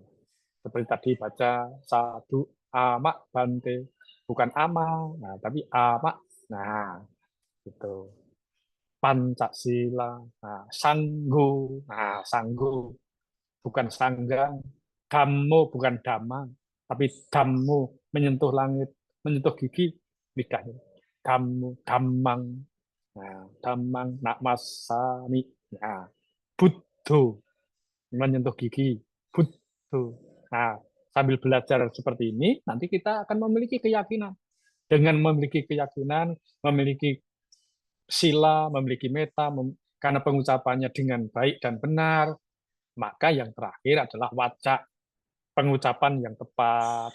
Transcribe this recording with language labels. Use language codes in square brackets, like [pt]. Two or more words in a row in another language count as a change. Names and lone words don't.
[id] Seperti tadi baca [pi] sadu amak bante, [id] bukan ama, nah, tapi amak Nah, itu. Pancasila. Nah, Sanggu. Nah, Sanggu. Bukan sanggang. Dhammo bukan dhamma. Tapi dhammo menyentuh langit, menyentuh gigi, lidahnya. [pi] Dhammo, dhammang. Nah, dhammang, nak masami. [id] Nah, Buddho menyentuh gigi. Buddho. Nah, sambil belajar seperti ini, nanti kita akan memiliki keyakinan. Dengan memiliki keyakinan, memiliki sila, memiliki meta, karena pengucapannya dengan baik dan benar, maka yang terakhir adalah wacak, pengucapan yang tepat.